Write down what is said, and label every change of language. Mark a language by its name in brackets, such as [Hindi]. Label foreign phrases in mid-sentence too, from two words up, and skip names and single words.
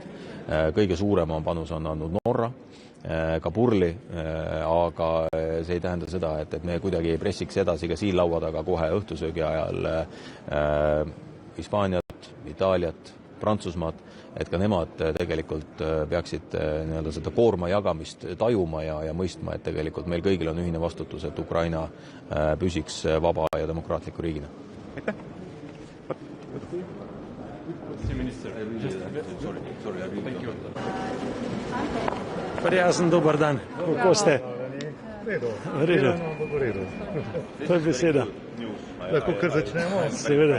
[Estonian] Kõige suurema panus on andnud Norra, ka Purli, aga see ei tähenda seda, et me kuidagi ei pressiks edasi ka siin laua taga kohe õhtusöögi ajal Hispaaniat, Itaaliat, Prantsusmaad, et ka nemad tegelikult peaksid nii-öelda seda koorma jagamist tajuma ja mõistma, et tegelikult meil kõigil on ühine vastutus, et Ukraina püsiks vaba ja demokraatliku riigina. Aitäh! [Slovenian] Prijazen dober dan. Kako ste? V redu. To je beseda. Lahko kar začnemo? Seveda.